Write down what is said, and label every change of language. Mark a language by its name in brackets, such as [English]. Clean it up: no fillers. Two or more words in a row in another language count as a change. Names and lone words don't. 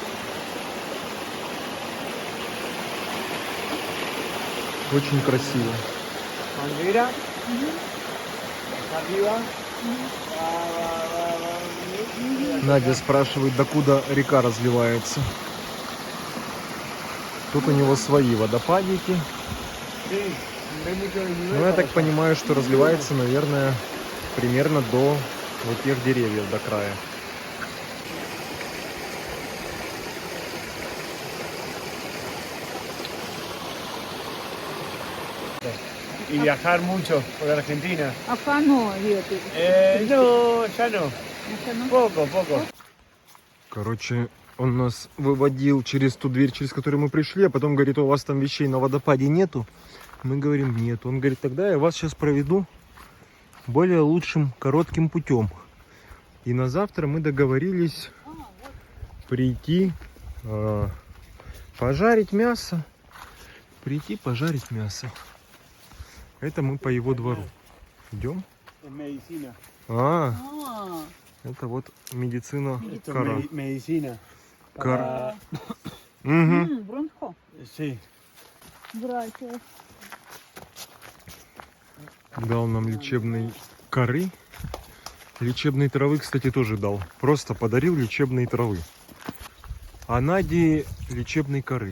[Russian] Очень красиво. [Spanish] Manguera. Arriba. [Russian] Надя спрашивает, докуда река разливается. Тут у него свои водопадики. [Spanish] Sí. No hay mucho desnivel. [Russian] Ну, я так понимаю, что разливается, наверное, примерно до вот тех деревьев, до края. [Spanish] Y viajar mucho por Argentina. [Russian] А Фано это? [Spanish] No, ya no. [Russian] Это, [Spanish] Poco, poco. [Russian] Короче, он нас выводил через ту дверь, через которую мы пришли, а потом говорит, у вас там вещей на водопаде нету. Мы говорим, нет. Он говорит, тогда я вас сейчас проведу более лучшим коротким путем. И на завтра мы договорились прийти пожарить мясо. Прийти пожарить мясо. Это мы по его двору. Идем? [Spanish] Es medicina. [Russian] А, А, это вот медицина [Spanish] Esto es [Russian] кора. [Spanish] medicina. [Russian] Кора. Угу. Бронхо. [Spanish] Sí. [Russian] Братья. Дал нам лечебной коры. Лечебной травы, кстати, тоже дал. Просто подарил лечебной травы. А Наде лечебной коры.